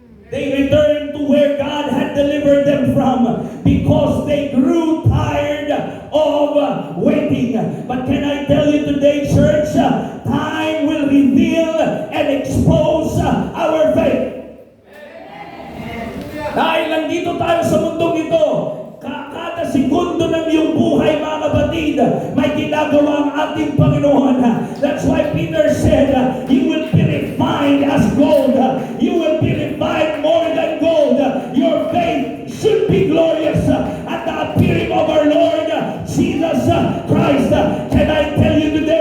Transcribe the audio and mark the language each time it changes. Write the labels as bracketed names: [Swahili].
[English] They returned to where God had delivered them from because they grew tired of waiting. But can I tell you today, church, time will reveal and expose our faith. [Filipino] Dahil nandito tayo sa mundong ito, kada segundo ng iyong buhay, mga kapatid, may ginagawa ang ating Panginoon. [English] That's why Peter said, you will be refined as gold. You will be refined more than gold. Your faith should be glorious at the appearing of our Lord Jesus Christ. Can I tell you